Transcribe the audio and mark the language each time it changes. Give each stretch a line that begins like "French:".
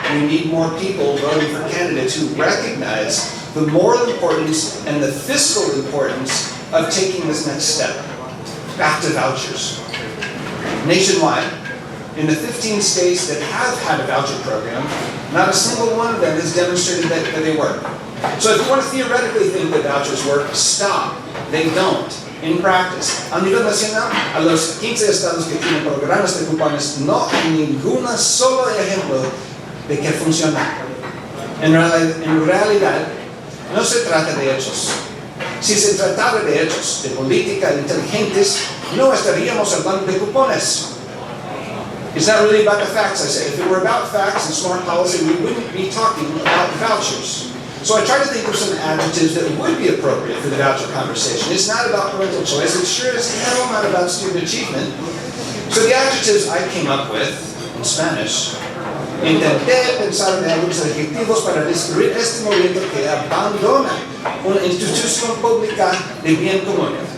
English: We need more people voting for candidates who recognize the moral importance and the fiscal importance of taking this next step. Back to vouchers. Nationwide, in the 15 states that have had a voucher program, not a single one of them has demonstrated that they work. So if you want to theoretically think that vouchers work, stop. They don't. In practice,
Spanish: a nivel nacional, a los 15 estados que tienen programas de cupones, no hay ningún solo ejemplo de que funciona. En realidad, no se trata de hechos. Si se tratara de hechos, de política inteligentes, no estaríamos hablando de cupones.
English: It's not really about the facts, I say. If it were about facts and smart policy, we wouldn't be talking about vouchers. So I try to think of some adjectives that would be appropriate for the voucher conversation. It's not about parental choice. It sure as hell not about student achievement. So the adjectives I came up with in Spanish,
Spanish: intenté pensar en algunos adjetivos para describir este movimiento que abandona una institución pública de bien común.